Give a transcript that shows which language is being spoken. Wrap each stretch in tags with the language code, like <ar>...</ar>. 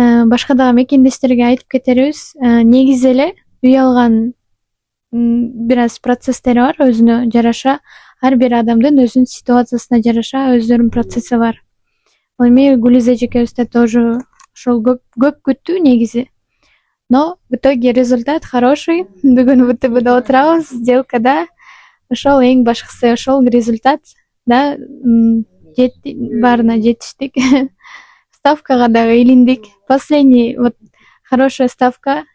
<ky>Башка дагы мекендештерге айтып кетерибиз. Негизи эле үй алган бир аз процесстери бар, өзүнө жараша. Ар бир адамдын өзүнүн ситуациясына жараша өздөрүнүн процесси бар. Эми Гулиза эжекебизде тоже ошол көп күттү негизи.</ky> <ru>Но в итоге результат хороший.</ru> <ky>Бүгүн ВТБда отурабыз, сделкада. Ошол эң башкысы, ошол результат да баарына жетиштик. Ставкага дагы илиндик.</ky> <ru>Последний хорошая ставка.</ru>